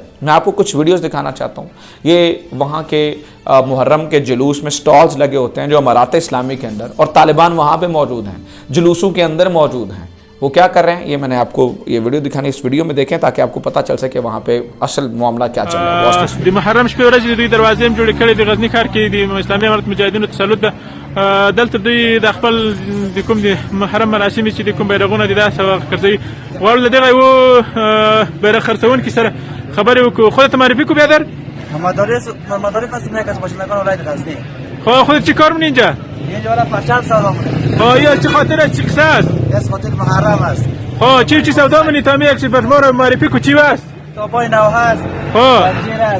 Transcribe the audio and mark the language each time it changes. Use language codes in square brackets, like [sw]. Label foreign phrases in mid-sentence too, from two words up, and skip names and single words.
[hi] मैं आपको कुछ वीडियोस दिखाना चाहता हूँ। ये वहाँ के मुहर्रम के जुलूस में स्टॉल्स लगे होते हैं जो अमारात इस्लामी के अंदर, और तालिबान वहाँ पे मौजूद हैं, जुलूसों के अंदर मौजूद हैं। वो क्या कर रहे हैं ये मैंने आपको ये वीडियो दिखानी, इस वीडियो में देखें ताकि आपको पता चल सके वहाँ पे असल मामला क्या चल रहा है। [ps] د محرم شپې ورځې دوی دروازې هم جوړې کړې د غزنی ښار کې د اسلامي امارت مجاهدینو تسلط ده. دلته دوی د خپل د کوم د محرم مراسم چې د کوم بیرغونه دي دا سبا ګرځي غواړو له دغه یو بیرغ خرڅونکي سره خبرې وکړو. [fa] خودت معرفي کو بیادر مدارس هستم یک از باشندگان ولایت غزنی. خودت چی کار می‌کنی اینجا؟ اینجا ولی پرچم سودا می‌کنم. یا چه خاطر است، چه قصه است؟ از خاطر محرم است. چی سودا می‌کنی؟ تا یک چیز بر ما رو معرفی کو چی است؟ توپای نو هست، خب زنجیر است